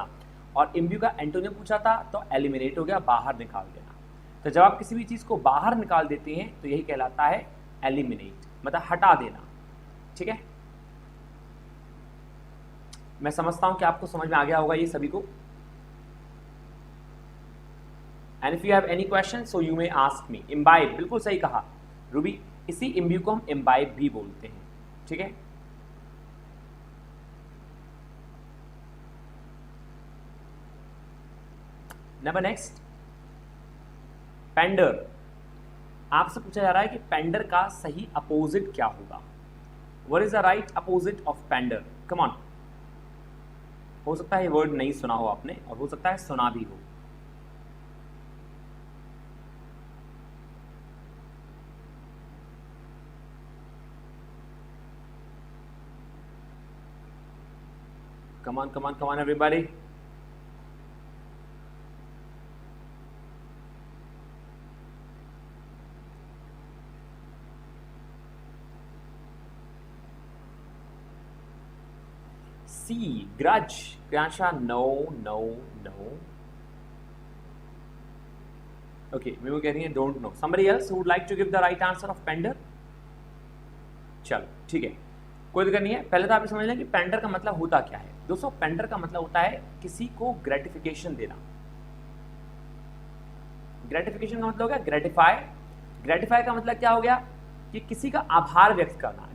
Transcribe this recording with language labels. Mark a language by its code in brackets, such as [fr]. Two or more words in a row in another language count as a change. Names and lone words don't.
[hi] और इम्ब्यू का एंटोनिम पूछा था तो एलिमिनेट हो गया, बाहर निकाल देना। तो जब आप किसी भी चीज को बाहर निकाल देते हैं तो यही कहलाता है एलिमिनेट, मतलब हटा देना। ठीक है, मैं समझता हूं कि आपको समझ में आ गया होगा ये सभी को। [en] and if you have any question so you may ask me. [hi] इम्बाइब, बिल्कुल सही कहा रूबी, इसी इम्ब्यू को हम इम्बाइब भी बोलते हैं। ठीक है, [en] number next, [hi] पेंडर। आपसे पूछा जा रहा है कि पेंडर का सही अपोजिट क्या होगा? [en] what is the right opposite of pender? come on. [hi] हो सकता है ये वर्ड नहीं सुना हो आपने, और हो सकता है सुना भी हो। [en] Come on, come on, come on, everybody. C, grudge. Priyansha, no, no, no. [hi] Okay, Mimo कह रही है [en] don't know. Somebody else who would like to give the right answer of pender? [hi] चलो ठीक है, कोई दिक्कत नहीं है। पहले तो आप समझ लें कि पेंडर का मतलब होता क्या है। दोस्तों, पेंडर का मतलब होता है किसी को ग्रेटिफिकेशन देना। ग्रेटिफिकेशन का मतलब हो गया ग्रेटिफाई। ग्रेटिफाई का मतलब क्या हो गया? कि किसी का आभार व्यक्त करना।